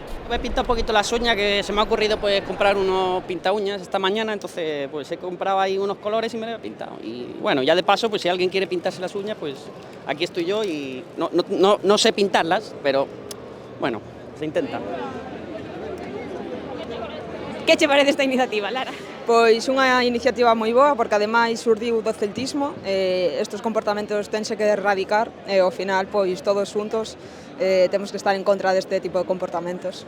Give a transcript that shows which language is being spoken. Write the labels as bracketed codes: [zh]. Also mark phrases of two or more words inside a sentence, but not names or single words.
[es] he pintado un poquito las uñas, que se me ha ocurrido pues comprar unos pinta uñas esta mañana, entonces pues he comprado ahí unos colores y me los he pintado. Y bueno, ya de paso, pues si alguien quiere pintarse las uñas, pues aquí estoy yo y no sé pintarlas, pero bueno, se intenta. [gl] Que che parece esta iniciativa, Lara? Pois unha iniciativa moi boa, porque ademais surdiu do celtismo, estes comportamentos tense que erradicar e ao final, pois todos xuntos temos que estar en contra deste tipo de comportamentos.